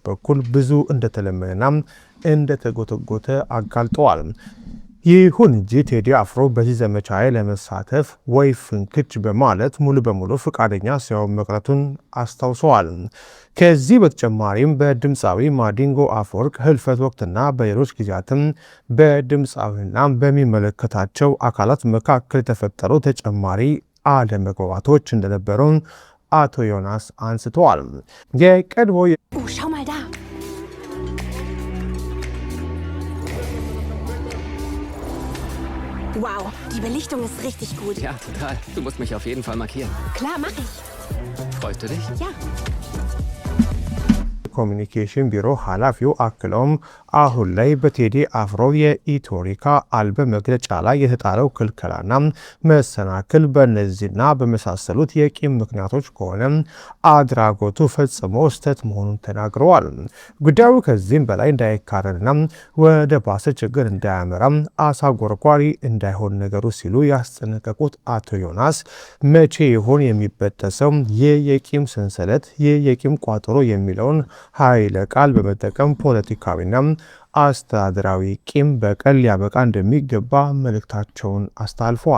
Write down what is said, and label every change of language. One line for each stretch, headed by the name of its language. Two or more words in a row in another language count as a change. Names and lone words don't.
Amharic: በኩል ብዙ እንደተለመነና እንደተጎተጎተ አጋልጠዋል። ይሁን እንጂ ቴዲ አፍሮ በዚህ ዘመቻ ላይ ለመሳተፍ ወይ ፍንክች በማለት ሙሉ በሙሉ ፈቃደኛ ሳይሆን መቅረቱን አስታውሰዋል። ከዚህ በተጨማሪም በድምፃዊ ማዲንጎ አፈወርቅ ህልፈት ወቅትና በሌሎች ጊዜያትም በድምፃዊና በሚመለከታቸው አካላት መካከል የተፈጠሩ ተጨማሪ አለመግባባቶች እንደነበሩ አቶ ዮናስ አንስተዋል። የቀድሞ
German: schau mal da. Wow, die Belichtung ist richtig gut. Ja, total. Du musst mich auf jeden Fall markieren. Klar, mach ich. Freust du dich? Ja.
Amharic: ኮሚኒኬሽን ቢሮ ኃላፊው አክለውም አሁን ላይ በቴዲ አፍሮ የኢቶሪካ አልበም መግለጫ ላይ የተጣለው ክልከላና መሰናክል በእነዚህና በመሳሰሉት የቂም ምክንያቶች ከሆነ አድራጎቱ ፈጽሞ ስህተት መሆኑን ተናግረዋል። ጉዳዩ ከዚህም በላይ እንዳይካረርና ወደ ባሰ ችግር እንዳያመራ አሳጎርጓሪ እንዳይሆን ነገሩ ሲሉ ያስጠነቀቁት አቶ ዮናስ መቼ ይሆን የሚበጠሰው ይህ የቂም ሰንሰለት ይህ የቂም ቋጠሮ የሚለውን ኃይለ ቃል በመጠቀም ፖለቲካዊና አስተዳደራዊ ቂም በቀል ሊያበቃ እንደሚገባ መልእክታቸውን አስተላልፈዋል።